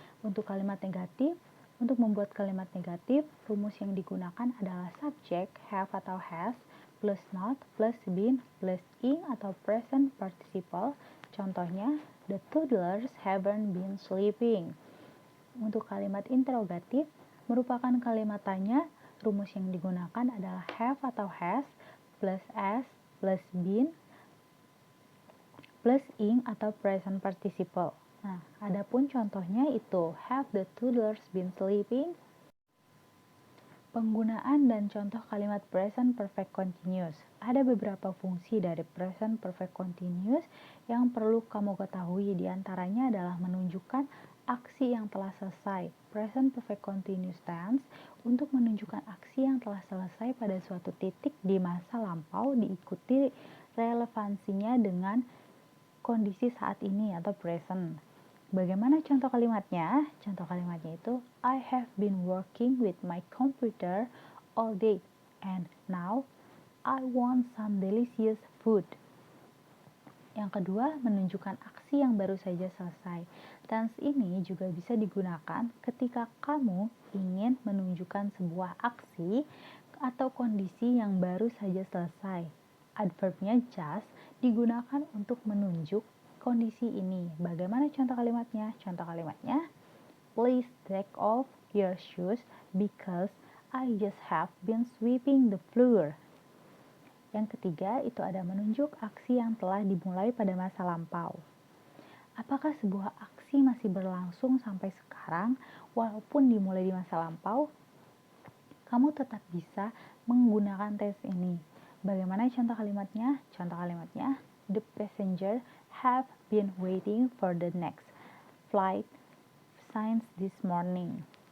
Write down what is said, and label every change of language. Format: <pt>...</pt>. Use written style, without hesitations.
<id>Untuk kalimat negatif, untuk membuat kalimat negatif, rumus yang digunakan adalah subject, have atau has, plus not, plus been, plus ing atau present participle. Contohnya,</id> <en>the toddlers haven't been sleeping.</en> <id>Untuk kalimat interrogatif, merupakan kalimat tanya, rumus yang digunakan adalah have atau has, plus as, plus been, plus ing atau present participle. Nah, adapun contohnya itu</id> <en>have the toddlers been sleeping?</en> <id>Penggunaan dan contoh kalimat present perfect continuous. Ada beberapa fungsi dari present perfect continuous yang perlu kamu ketahui. Di antaranya adalah menunjukkan aksi yang telah selesai. Present perfect continuous tense untuk menunjukkan aksi yang telah selesai pada suatu titik di masa lampau diikuti relevansinya dengan kondisi saat ini atau present. Bagaimana contoh kalimatnya? Contoh kalimatnya itu</id> <en>I have been working with my computer all day and now I want some delicious food.</en> <id>Yang kedua, menunjukkan aksi yang baru saja selesai. Tense ini juga bisa digunakan ketika kamu ingin menunjukkan sebuah aksi atau kondisi yang baru saja selesai. Adverbnya just digunakan untuk menunjuk kondisi ini. Bagaimana contoh kalimatnya? Contoh kalimatnya,</id> <en>please take off your shoes because I just have been sweeping the floor.</en> <id>Yang ketiga, itu ada menunjuk aksi yang telah dimulai pada masa lampau. Apakah sebuah aksi masih berlangsung sampai sekarang walaupun dimulai di masa lampau? Kamu tetap bisa menggunakan tes ini. Bagaimana contoh kalimatnya? Contoh kalimatnya,</id> <en>the passenger have been waiting for the next flight since this morning.</en>